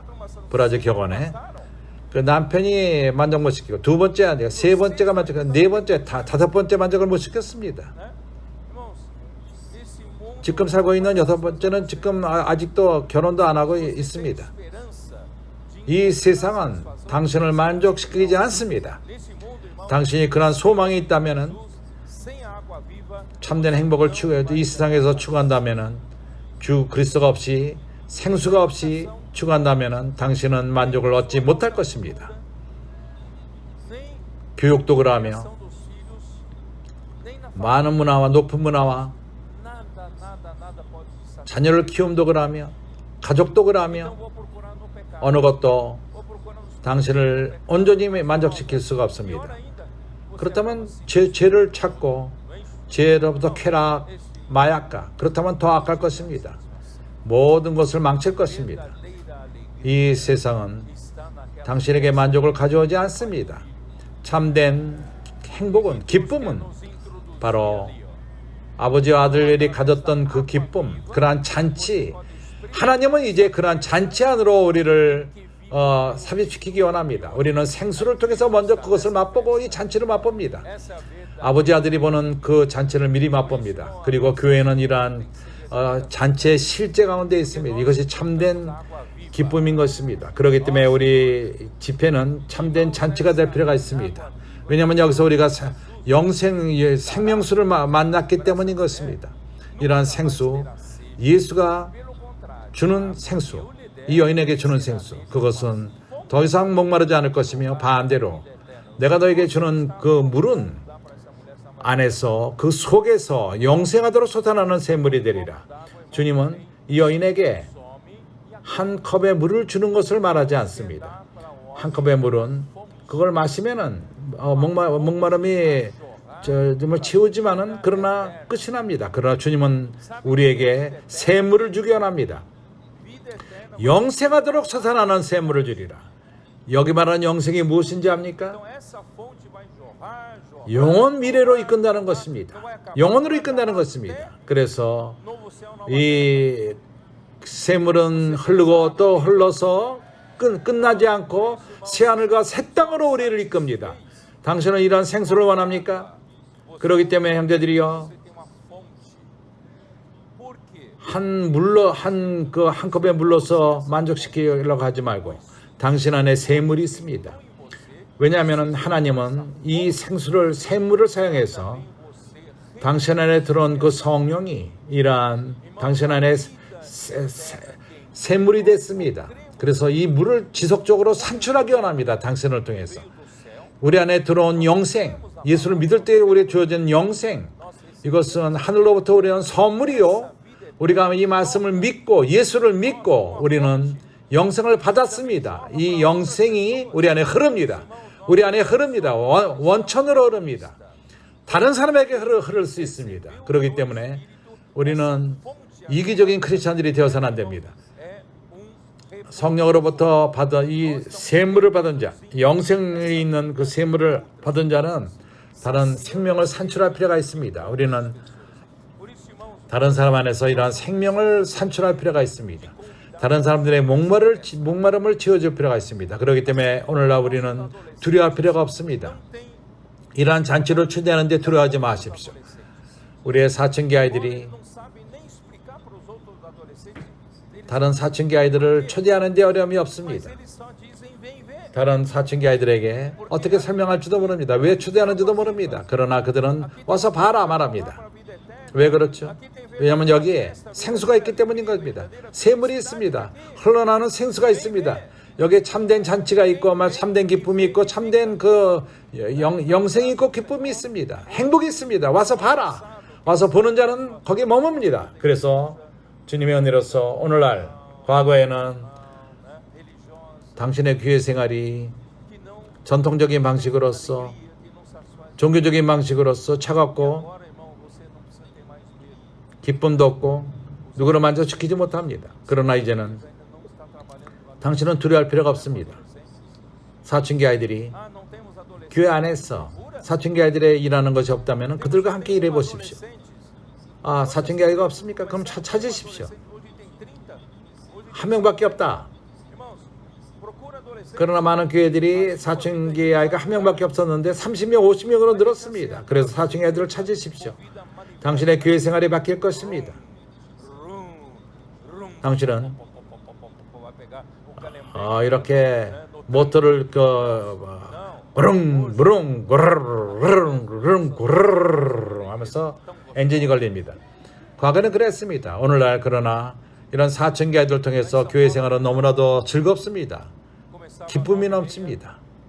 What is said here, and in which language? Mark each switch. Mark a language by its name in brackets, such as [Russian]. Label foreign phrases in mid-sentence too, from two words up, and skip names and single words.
[Korean] 브라질 격언에 그 남편이 만족 못 시키고 두 번째 아니라 세 번째가 만족하고 네 번째 다섯 번째 만족을 못 시켰습니다. 지금 살고 있는 여섯 번째는 지금 아직도 결혼도 안 하고 있습니다. 이 세상은 당신을 만족시키지 않습니다. 당신이 그러한 소망이 있다면은, [Portuguese] sem água viva, [Korean] 참된 행복을 이 세상에서 추구한다면은, 주 그리스도가 없이 생수가 없이 추구한다면은 당신은 만족을 얻지 못할 것입니다. [Portuguese] nem [Korean] 교육도 [Portuguese] a [Korean] 그러하며 [Portuguese] criação dos filhos, nem na família. [Korean] 많은 문화와 높은 문화와 [Portuguese] Nada pode satisfazer. [Korean] 자녀를 키움도 그러하며 가족도 [Portuguese] Então [Korean] 그러하며 [Portuguese] vou procurar no pecado. [Korean] 어느 것도 [Portuguese] Vou procurar nos [Korean] 당신을 온전히 만족시킬 수가 [Portuguese] Pior [Korean] 없습니다. [Portuguese] ainda, você [Korean] 그렇다면 [Portuguese] acaba se [Korean] 죄를 찾고 [Portuguese] não é isso? [Korean] 죄로부터 쾌락, 마약과 그렇다면 더 악할 것입니다. 모든 것을 망칠 것입니다. [Portuguese] Verdadeira alegria [Korean] 이 세상은 [Portuguese] está naquela [Korean] 당신에게 만족을 가져오지 않습니다. 참된 행복은, 기쁨은 [Portuguese] nos introduzir [Korean] 바로 [Portuguese] ali, ó. [Korean] 아버지와 아들들이 가졌던 그 기쁨, 그러한 잔치, 하나님은 이제 그러한 잔치 안으로 우리를 삽입시키기 원합니다. 우리는 생수를 통해서 먼저 그것을 맛보고 이 잔치를 맛봅니다. [Portuguese] Essa é a verdade. [Korean] 아버지 아들이 보는 그 잔치를 미리 맛봅니다. 그리고 교회는 이러한 잔치의 실제 가운데 있습니다. 이것이 참된 기쁨인 것입니다. 그렇기 때문에 우리 집회는 참된 잔치가 될 필요가 있습니다. 왜냐하면 여기서 우리가 생명수를 만났기 때문인 것입니다. 이러한 생수, 예수가 [Portuguese] Pelo contrário, [Korean] 주는 생수, 이 여인에게 주는 생수, 그것은 더 이상 목마르지 않을 것이며 반대로 내가 너에게 주는 그 물은 [Portuguese] dá para essa mulher samaritana [Korean] 안에서 그 속에서 영생하도록 솟아나는 샘물이 되리라. 주님은 이 여인에게 [Portuguese] some e a [Korean] 한 컵의 물을 주는 것을 말하지 않습니다. [Portuguese] para o homem [Korean] 한 컵의 물은 그걸 마시면은 목마름이 정말 채우지만은 그러나 끝이 납니다. 그러나 주님은 우리에게 샘물을 주기 원합니다. [Portuguese] vida eterna. [Korean] 영생하도록 솟아나는 샘물을 주리라. 여기 말하는 영생이 무엇인지 압니까? [Portuguese] Então essa fonte vai jorrar. [Korean] 영원 미래로 이끈다는 것입니다. 영원으로 이끈다는 것입니다. 그래서 [Portuguese] Novo céu, nova [Korean] 이 샘물은 흐르고 또 흘러서 끝나지 않고 새하늘과 새 땅으로 우리를 이끕니다. 당신은 이러한 생수를 원합니까? 그렇기 때문에 형제들이여, [Portuguese] Você tem uma fonte. Por quê? [Korean] 한 컵에 물러서 만족시키려고 하지 말고 당신 안에 샘물이 있습니다. [Portuguese] Em você, [Korean] 왜냐하면 하나님은 이 생수를 샘물을 사용해서 [Portuguese] você [Korean] 당신 안에 들어온 그 성령이 이러한 당신 안에 샘물이 됐습니다. 그래서 이 물을 지속적으로 산출하기 원합니다. 당신을 통해서. [Portuguese] do céu, [Korean] 우리 안에 들어온 영생, 예수를 믿을 때 우리에 주어진 영생, 이것은 하늘로부터 우리는 선물이요. 우리가 이 말씀을 믿고 예수를 믿고 우리는 영생을 받았습니다. 이 영생이 우리 안에 흐릅니다. 우리 안에 흐릅니다. 원천으로 흐릅니다. 다른 사람에게 흐를 수 있습니다. 그렇기 때문에 우리는 이기적인 크리스찬들이 되어서는 안 됩니다. [Portuguese] é um [Korean] 성령으로부터 받은 이 샘물을 받은 자, 영생이 있는 그 샘물을 받은 자는 다른 생명을 산출할 필요가 있습니다. 우리는 [Portuguese] Por isso, irmãos, [Korean] 다른 사람 안에서 이러한 생명을 산출할 필요가 있습니다. 다른 사람들의 목마름을 채워줄 필요가 있습니다. 그렇기 때문에 오늘날 우리는 두려워할 필요가 없습니다. [Portuguese] tem [Korean] 이러한 잔치를 초대하는데 두려워하지 마십시오. 우리의 사춘기 아이들이 [Portuguese] não sabe nem explicar para os outros adolescentes. Eles, [Korean] 다른 사춘기 아이들을 초대하는데 어려움이 [Portuguese] mas [Korean] 없습니다. [Portuguese] eles só dizem vem ver. [Korean] 다른 사춘기 아이들에게 어떻게 설명할지도 모릅니다. 왜 초대하는지도 모릅니다. 그러나 그들은 와서 봐라 말합니다. [Portuguese] Para a vida eterna. [Korean] 왜 그렇죠? 왜냐하면 여기에 생수가 있기 때문인 겁니다. 샘물이 있습니다. 흘러나오는 생수가 있습니다. 여기에 참된 잔치가 있고 참된 기쁨이 있고 참된 그 영생이 있고 기쁨이 있습니다. 행복이 있습니다. 와서 봐라. 와서 보는 자는 거기에 머뭅니다. 그래서 주님의 은혜로서 오늘날 과거에는 [Portuguese] Religiosa, [Korean] 당신의 교회 생활이 [Portuguese] que não [Korean] 전통적인 방식으로서 [Portuguese] que não satisfaz. [Korean] 종교적인 방식으로서 차갑고 [Portuguese] Agora, irmão, você não precisa ter mais medo. [Korean] 기쁨도 없고 누구를 만족시키지 못합니다. 그러나 이제는 [Portuguese] Ainda não está trabalhando com [Korean] 당신은 두려워할 필요가 없습니다. 사춘기 아이들이 [Portuguese] Ah, não temos adolescentes. [Korean] 교회 안에서 사춘기 아이들의 일하는 것이 없다면 그들과 함께 일해 보십시오. 아, 사춘기 아이가 없습니까? 그럼 찾으십시오. [Portuguese] Hoje tem 30. Hoje, [Korean] 한 명밖에 없다. [Portuguese] irmãos, procura adolescentes. [Korean] 그러나 많은 교회들이 사춘기 아이가 한 명밖에 없었는데 30명, 50명으로 늘었습니다. 그래서 사춘기 아이들을 찾으십시오. 당신의 교회 생활이 바뀔 것입니다. 당신은 [Portuguese] Vai pegar o calembrete. [Korean] 이렇게 모터를 부릉부릉 구르릉 구르릉 하면서 엔진이 걸립니다. 과거는 그랬습니다. 오늘날 그러나 이런 사춘기 아이들 통해서 교회 생활은 너무나도 즐겁습니다. 기쁨이 넘칩니다.